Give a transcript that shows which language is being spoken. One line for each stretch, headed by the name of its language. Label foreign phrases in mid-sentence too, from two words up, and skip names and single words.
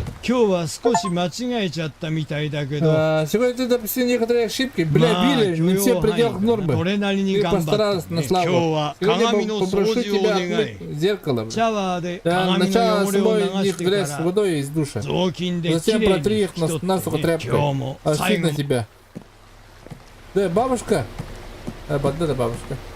Japanese: 今日は少し間違えちゃったみたいだけど、
Russian: Сегодня ты допустил некоторые ошибки. Бля,
Japanese: まあ
Russian: Билли,
Japanese: 許
Russian: не
Japanese: 容
Russian: все в
Japanese: 範囲
Russian: пределах
Japanese: で
Russian: нормы.
Japanese: それなりに
Russian: Ты
Japanese: 頑張った
Russian: постарался
Japanese: ね。
Russian: на
Japanese: 今日
Russian: славу.
Japanese: は
Russian: Сегодня
Japanese: 鏡の
Russian: попрошу
Japanese: 掃除をお
Russian: тебя
Japanese: 願い。
Russian: отмыть зеркало.
Japanese: シャワーで
Russian: Да,
Japanese: 鏡の
Russian: сначала
Japanese: 汚れを
Russian: смой
Japanese: 流
Russian: них
Japanese: して
Russian: грязь
Japanese: から
Russian: водой из душа.
Japanese: 雑巾でき
Russian: Затем
Japanese: れいに
Russian: протри
Japanese: 拭
Russian: их
Japanese: き取って
Russian: насухо
Japanese: ね。
Russian: тряпкой.
Japanese: 今日も
Russian: А
Japanese: 最
Russian: на
Japanese: 後
Russian: тебя. Да, бабушка. Да, бабушка.